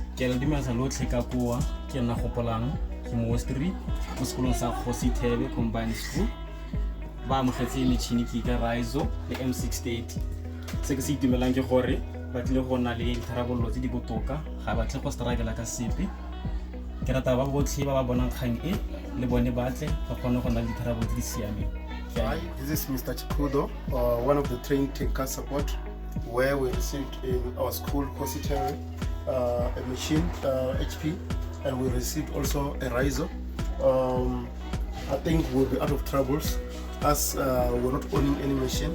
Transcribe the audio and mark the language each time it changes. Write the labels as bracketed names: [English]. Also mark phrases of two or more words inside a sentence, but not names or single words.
[Tswana] ke le dimela lotlhe ka koa ke nna gopolang ke mo Street mo sekolong sa M630 [English] combined school [Tswana] ba amogetse metšhini ke ka Riso le M630 se ke se itumelang ke gore ba tlile go na le tharabololo tse di botoka ga ba tle go struggle ka sepe ke rata ba botlhe ba ba bonang kgang e le bone batle ba kgone go na le tharabololo tse di siameng. [English] Hi, this is Mr. Chikudo, one of the trained technical support, where we received in our school Cositary a machine HP, and we received also a Riso. I think we'll be out of troubles as we're not owning any machine.